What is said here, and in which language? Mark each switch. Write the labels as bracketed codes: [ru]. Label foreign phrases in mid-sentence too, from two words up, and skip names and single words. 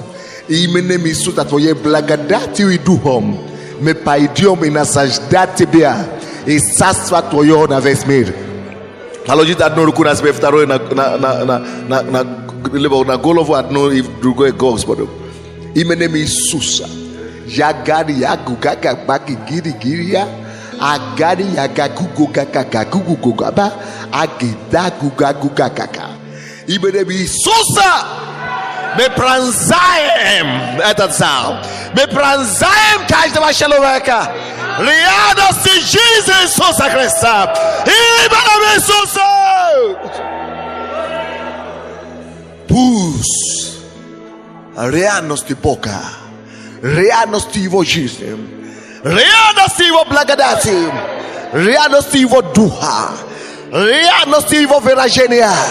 [ru] Именем Иисуса Твоей благодатью и духом мы пойдем и наслаждать Тебя и царство Твое на весь мир. Положите одну руку на себе, вторую на голову, одну и другую Господу. Именем Иисуса. Ягari yagugaga baki girigiria agari yagagugaga gugugugaba agida gugagugagaka. Именем Иисуса. Мы пронзаем этот зал. Мы пронзаем каждого человека. Реальности жизни Иисуса Христа. Именем Иисуса. Пусть реальности Бога, реальности Его жизни, реальности Его благодати ревности Его Духа, ревности Его выражения.